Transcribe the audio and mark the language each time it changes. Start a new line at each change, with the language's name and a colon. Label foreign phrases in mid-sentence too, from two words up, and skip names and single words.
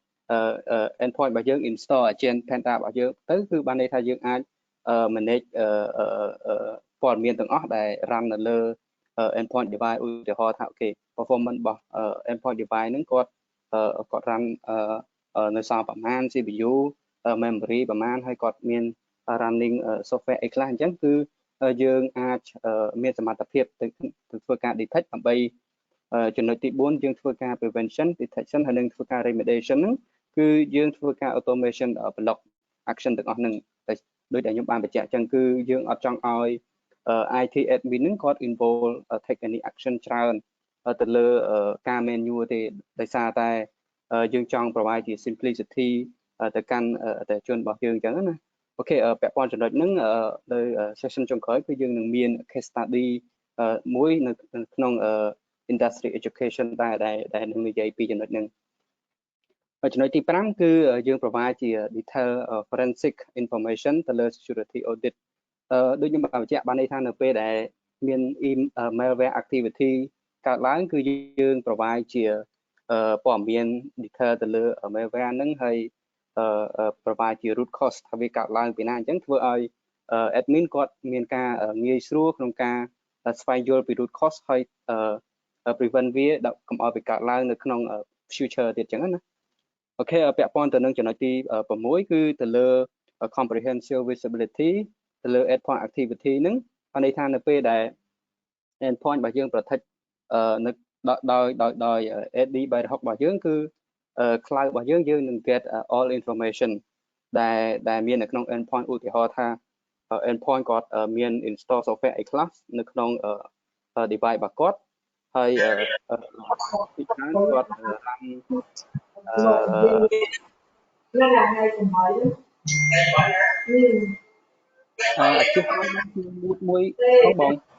Khmer: endpoint របស់យើង
English: install agent
Khmer: Panda របស់យើងទៅគឺបានន័យថាយើងអាច manage ព័ត៌មានទាំងអស់ដែល run នៅលើ
English: endpoint device
Khmer: ឧទាហរណ៍ថាអូខេ performance របស់
English: endpoint device
Khmer: ហ្នឹងគាត់ run នៅសល់ប្រមាណ CPU memory ប្រមាណហើយគាត់មាន
English: running software
Khmer: អីខ្លះអញ្ចឹងគឺយើងអាចមានសមត្ថភាពទៅធ្វើការ detect ដើម្បីចំណុចទី4យើងធ្វើការ
English: prevention detection
Khmer: ហើយនឹងធ្វើការ remediation ហ្នឹងគឺយើងធ្វើការ
English: automation block action
Khmer: ទាំងអស់ហ្នឹងដូចដែលខ្ញុំបានបញ្ជាក់អញ្ចឹងគឺយើងអត់ចង់ឲ្យ
English: IT admin
Khmer: ហ្នឹងគាត់
English: involve take any action
Khmer: ច្រើនទៅលើការ menu ទេដោយសារតែយើងចង់ provide ជា simplicity ទៅ កាន់អតិថិជនរបស់យើងអញ្ចឹងណាអូខេពាក់ព័ន្ធចំណុចហ្នឹងនៅ session ចុងក្រោយគឺយើងនឹងមាន
English: case study
Khmer: មួយនៅក្នុង
English: industry education
Khmer: ដែលនឹងនិយាយពីចំណុចហ្នឹងចំណុចទី5គឺយើង provide ជា
English: detail forensic information
Khmer: ទៅលើ
English: security audit
Khmer: ដូចខ្ញុំបានបញ្ជាក់បានន័យថានៅពេលដែលមាន
English: malware activity
Khmer: កើតឡើងគឺយើង provide ជាព័ត៌មាន detail ទៅលើ malware ហ្នឹងហើយ provide ជា
English: root cause
Khmer: ថាវាកើតឡើងពីណាអញ្ចឹងធ្វើឲ្យ admin គាត់មានការងាយស្រួលក្នុងការស្វែងយល់ពី
English: root cause
Khmer: ហើយ prevent វាដាក់កុំឲ្យវាកើតឡើង នៅក្នុង future ទៀតចឹងណាអូខេពាក់ព័ន្ធទៅនឹងចំណុចទី6គឺទៅលើ comprehensive visibility ទៅលើ
English: endpoint activity
Khmer: ហ្នឹងបានន័យថានៅពេលដែល endpoint របស់យើង protect នៅដោយ AD 360របស់យើងគឺ cloud របស់យើងនឹង
English: get all information
Khmer: ដែលមាននៅក្នុង endpoint ឧទាហរណ៍ថា endpoint គាត់មាន
English: install software
Khmer: អីខ្លះនៅក្នុង device របស់គាត់ហើយពីខាងគាត់ run អាជីពមួយផងបង